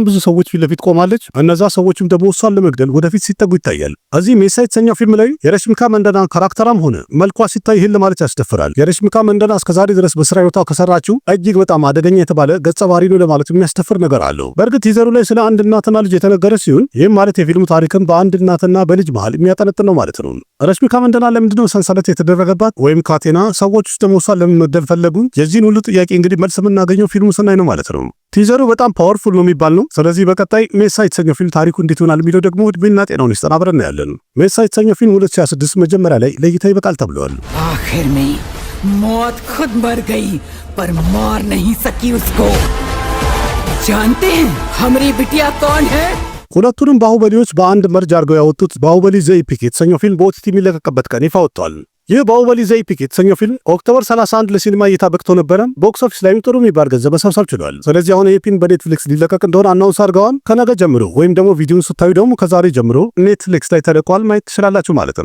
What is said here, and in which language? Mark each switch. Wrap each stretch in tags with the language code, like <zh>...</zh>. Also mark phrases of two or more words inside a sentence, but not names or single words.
<am>ብዙ ሰዎች ፊት ለፊት ቆማለች። እነዛ ሰዎችም ደግሞ እሷን ለመግደል ወደፊት ሲጠጉ ይታያል። እዚህ ሜሳ የተሰኘው ፊልም ላይ የረሽሚካ መንደና ካራክተራም ሆነ መልኳ ሲታይ ይህን ለማለት ያስደፍራል። የረሽሚካ መንደና እስከዛሬ ድረስ በስራ ህይወቷ ከሰራችው እጅግ በጣም አደገኛ የተባለ ገጸ ባህሪ ነው ለማለት የሚያስደፍር ነገር አለው። በእርግጥ ቲዘሩ ላይ ስለ አንድ እናትና ልጅ የተነገረ ሲሆን ይህም ማለት የፊልሙ ታሪክም በአንድ እናትና በልጅ መሃል የሚያጠነጥን ነው ማለት ነው። ረሽሚካ መንደና ለምንድነው ሰንሰለት የተደረገባት ወይም ካቴና? ሰዎች ውስጥ ደግሞ እሷን ለምን መግደል ፈለጉ? የዚህን ሁሉ ጥያቄ እንግዲህ መልስ የምናገኘው ፊልሙ ስናይ ነው ማለት ነው። ቲዘሩ በጣም ፓወርፉል ነው የሚባል ነው። ስለዚህ በቀጣይ ሜሳ የተሰኘው ፊልም ታሪኩ እንዴት ይሆናል የሚለው ደግሞ እድሜና ጤናውን ይስጠን አብረን ያለን። ሜሳ የተሰኘው ፊልም 2026 መጀመሪያ ላይ ለእይታ ይበቃል ተብሏል።</am> <hi>आखिर में मौत खुद मर गई पर मार नहीं सकी उसको। जानते हैं हमारी बिटिया कौन है?</hi> <am>ሁለቱንም ባሁበሊዎች በአንድ መርጅ አድርገው ያወጡት ባሁበሊ ዘ ኢፒክ የተሰኘው ፊልም በኦቲቲ የሚለቀቅበት ቀን ይፋ ወጥቷል። ይህ ባሁበሊ ዘ ኢፒክ የተሰኘው ፊልም ኦክቶበር 31 ለሲኒማ እይታ በቅቶ ነበረ።</am> <en>box office</en> <am>ላይም ጥሩ የሚባል ገንዘብ መሰብሰብ ችሏል። ስለዚህ አሁን ይህ ፊልም በኔትፍሊክስ ሊለቀቅ እንደሆነ አናውንስ አድርገዋል። ከነገ ጀምሮ ወይም ደግሞ ቪዲዮን ስታዩ ደግሞ ከዛሬ ጀምሮ ኔትፍሊክስ ላይ ተለቋል፣ ማየት ትችላላችሁ ማለት</am>